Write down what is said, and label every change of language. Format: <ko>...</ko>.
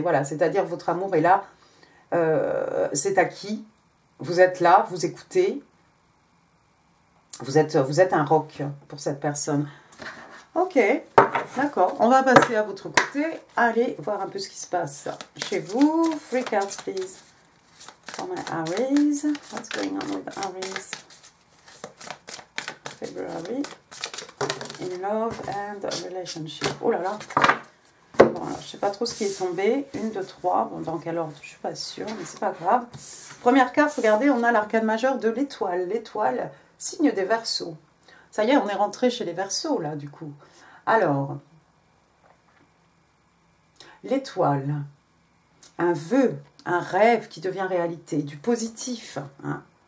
<fr>Voilà, c'est-à-dire votre amour est là, c'est acquis. Vous êtes là, vous écoutez. Vous êtes un roc pour cette personne. Ok, d'accord. On va passer à votre côté. Allez voir un peu ce qui se passe chez vous.</fr> <en>3 cards, please. For my Aries. What's going on with Aries? February. In love and relationship.</en> <fr>Oh là là. Bon, alors, je ne sais pas trop ce qui est tombé. 1, 2, 3. Bon, dans quel ordre? Je ne suis pas sûre, mais c'est pas grave. Première carte, regardez, on a l'arcane majeur de l'étoile. L'étoile, signe des Verseaux. Ça y est, on est rentré chez les Verseaux, là, du coup. Alors, l'étoile, un vœu, un rêve qui devient réalité, du positif. Hein.</fr>